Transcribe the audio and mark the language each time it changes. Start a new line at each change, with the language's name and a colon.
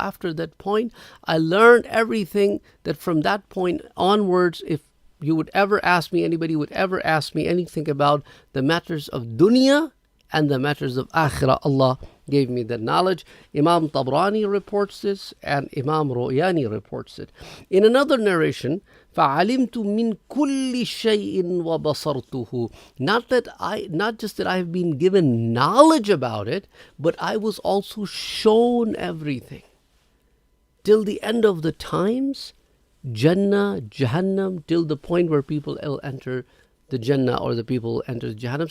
English: After that point, I learned everything that from that point onwards, if you would ever ask me, anybody would ever ask me anything about the matters of dunya and the matters of akhirah, Allah gave me the knowledge. Imam Tabrani reports this, and Imam Ru'yani reports it. In another narration,
Arabic: فَعَلِمْتُ مِنْ كُلِّ شَيْءٍ وَبَصَرْتُهُ.
English: Not just that I have been given knowledge about it, but I was also shown everything. Till the end of the times, Jannah, Jahannam, till the point where people will enter the Jannah or the people will enter Jahannam.